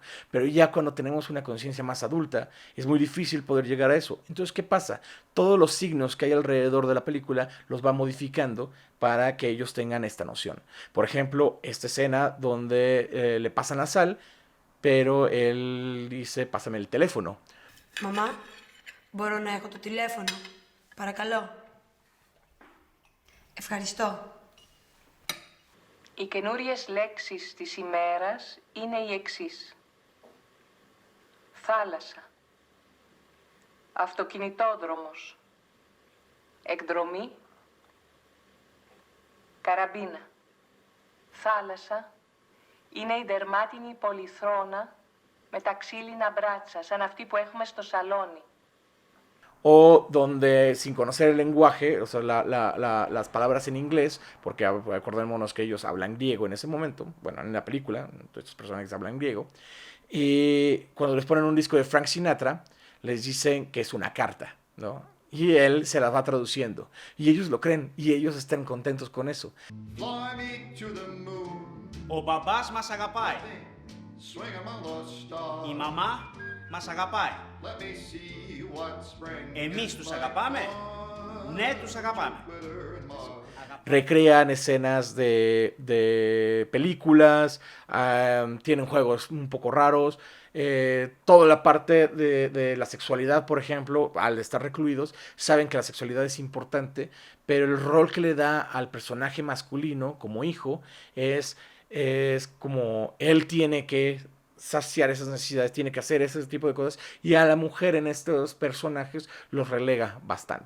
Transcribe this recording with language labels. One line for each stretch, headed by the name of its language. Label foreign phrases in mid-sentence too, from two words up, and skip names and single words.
Spanish: Pero ya cuando tenemos una conciencia más adulta, es muy difícil poder llegar a eso. Entonces, ¿qué pasa? Todos los signos que hay alrededor de la película los va modificando para que ellos tengan esta noción. Por ejemplo, esta escena donde le pasan la sal, pero él dice, pásame el teléfono.
Greek: Mamá, μπορώ να έχω το τηλέφωνο. Παρακαλώ. Ευχαριστώ. Οι καινούριες λέξεις της ημέρας είναι οι εξής. Θάλασσα. Αυτοκινητόδρομος. Εκδρομή. Καραμπίνα. Θάλασσα είναι η δερμάτινη πολυθρόνα με τα ξύλινα μπράτσα, σαν αυτή που έχουμε στο σαλόνι.
Spanish: o donde sin conocer el lenguaje, o sea, las palabras en inglés, porque acordémonos que ellos hablan griego en ese momento, bueno, en la película, estos personajes hablan griego, y cuando les ponen un disco de Frank Sinatra, les dicen que es una carta, ¿no? Y él se las va traduciendo, y ellos lo creen, y ellos están contentos con eso.
English: Fly me to the moon.
Greek: Ο μπαμπάς μας αγαπάει.
English: Swing among the stars.
Greek: Η μαμά μας αγαπάει.
English: Let me see what spring
Greek: Εμείς
English: is
Greek: τους
English: like
Greek: αγαπάμε.
English: on
Greek: Ναι, τους αγαπάμε.
English: Jupiter and Mars.
Spanish: Recrean escenas de películas, tienen juegos un poco raros, toda la parte de la sexualidad, por ejemplo, al estar recluidos, saben que la sexualidad es importante, pero el rol que le da al personaje masculino como hijo es como él tiene que saciar esas necesidades, tiene que hacer ese tipo de cosas, y a la mujer en estos personajes los relega bastante.